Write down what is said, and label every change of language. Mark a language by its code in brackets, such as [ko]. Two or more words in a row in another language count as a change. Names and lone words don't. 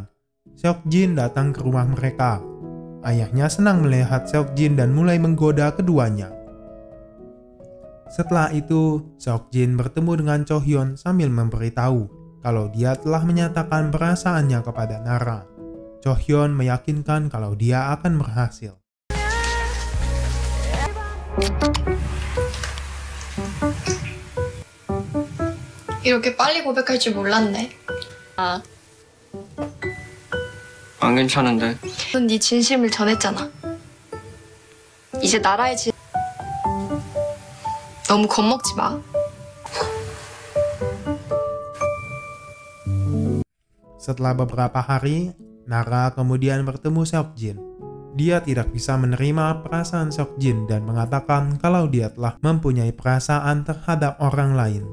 [id] Seokjin datang ke rumah mereka. Ayahnya senang melihat Seokjin dan mulai menggoda keduanya. Setelah itu, Seokjin bertemu dengan Chohyun sambil memberitahu kalau dia telah menyatakan perasaannya kepada Nara. Chohyun meyakinkan kalau dia akan berhasil. [ko] 이렇게 빨리 고백할 줄 몰랐네. 아, 안 괜찮은데. 넌 네 진심을 전했잖아. 이제 나라의 너무 겁먹지 마. [id] Setelah beberapa hari, Nara kemudian bertemu Seokjin. Dia tidak bisa menerima perasaan Seokjin dan mengatakan kalau dia telah mempunyai perasaan terhadap orang lain.